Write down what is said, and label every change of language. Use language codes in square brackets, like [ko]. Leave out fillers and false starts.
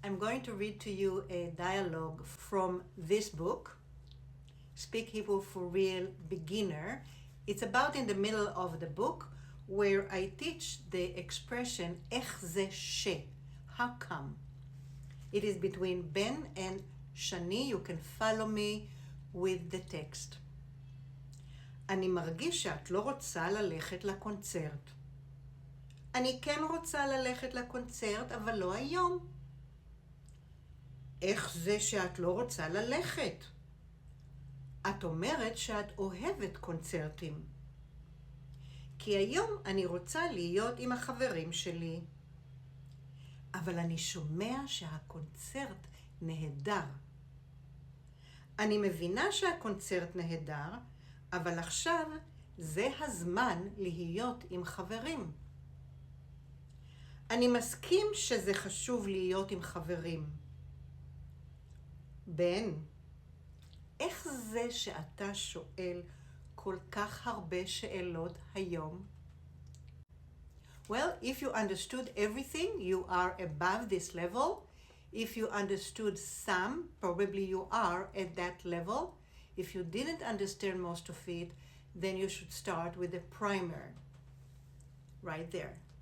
[en] I'm going to read to you a dialogue from this book, Speak Hebrew for Real Beginner. It's about in the middle of the book where I teach the expression [he] איך זה ש, [en] how come. It is between Ben and Shani. You can follow me with the text. [he] אני מרגיש שאת לא רוצה ללכת לקונצרט. אני כן רוצה ללכת לקונצרט, אבל לא היום. איך זה שאת לא רוצה ללכת? את אומרת שאת אוהבת קונצרטים. כי היום אני רוצה להיות עם החברים שלי. אבל אני שומע שהקונצרט נהדר. אני מבינה שהקונצרט נהדר, אבל עכשיו זה הזמן להיות עם חברים. אני מסכים שזה חשוב להיות עם חברים. בן, איך זה שאתה שואל כל כך הרבה שאלות היום? [en] Well, if you understood everything, you are above this level. If you understood some, probably you are at that level. If you didn't understand most of it, then you should start with the primer right there.